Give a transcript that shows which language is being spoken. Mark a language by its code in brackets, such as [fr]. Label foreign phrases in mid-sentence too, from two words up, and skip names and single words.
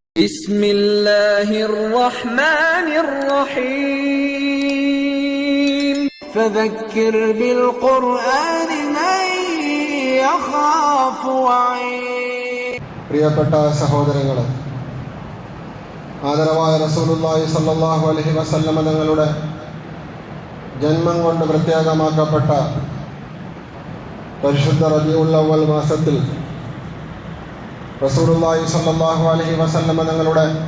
[ar] بسم الله الرحمن الرحيم فذكر بالقرآن من يخاف وعيد. [ml] പ്രിയപ്പെട്ട സഹോദരങ്ങളെ, ആദരവായ [ar] رسول الله صلى الله عليه وسلم [ml] തങ്ങളുടെ ജന്മം കൊണ്ട് പ്രത്യേകമാക്കപ്പെട്ട പരിശുദ്ധ റബീഉൽ അവ്വൽ മാസത്തിൽ [ar] رسول الله صلى الله عليه وسلم [ml] തങ്ങളുടെ